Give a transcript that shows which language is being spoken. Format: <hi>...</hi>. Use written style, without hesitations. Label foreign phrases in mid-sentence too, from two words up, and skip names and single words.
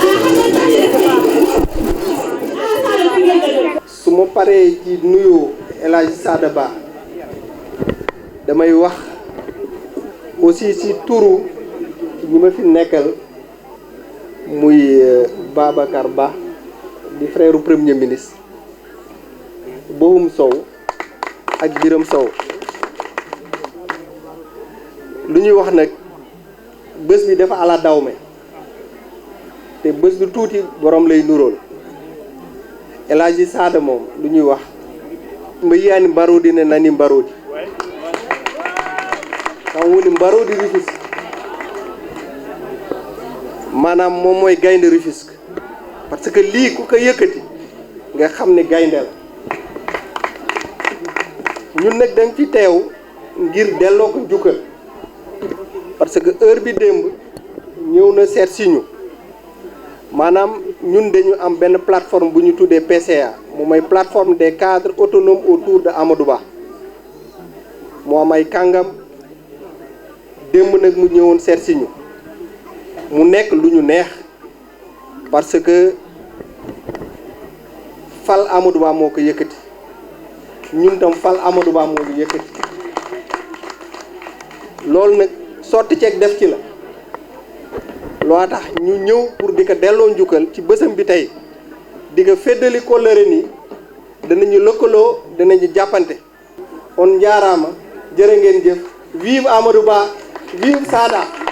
<wo>su ma paree ci nuyu El Hadji Sada Ba damay wax aussi ci turu ñi ma fi nekkal muy Babacar Ba di</wo> <fr>frère premier ministre</fr> <wo>Bohum Sow ak Biram Sow lu ñuy wax nag bés bi dafa ala dawme te bés du tuuti borom lay nuróol El Hadji Sada moom lu ñuy wax mba yiyaani mbaroodi ne nani mbaroodi xam woni mbaroodi Rufisque maanaam moom mooy gaynde Rufisque</wo> <fr>parce que</fr> <wo>lii ku ko yëkkati nga xam ne gaynde la ñun nag dañ fi teew ngir delloo ko njukkal</wo> <fr>parce que</fr> <wo>heure bi démb ñëw na seet si ñu maanaam ñun dañu am benn plateforme bu ñu tuddee PCA mu mooy</wo> <fr>plateforme des cadres autonomes autour de</fr> <wo>Amadou Ba moo am ay kàngam démb nag mu ñëwoon seet si ñu mu nekk lu ñu neex</wo> <fr>parce que</fr> <wo>fal Amadou Ba moo ko yëkkati ñun tam fal Amadou Ba moo ñu yëkkati loolu nag sotti ceeg def ci la loo tax ñu ñëw pour di ko delloo njukkal ci bësam bi tey di ko féddali kóllëre nii danañu lëkkaloo danañu jàppante on njaaraama jërë ngeen jëf vive Amadou Ba vive Sada.</wo>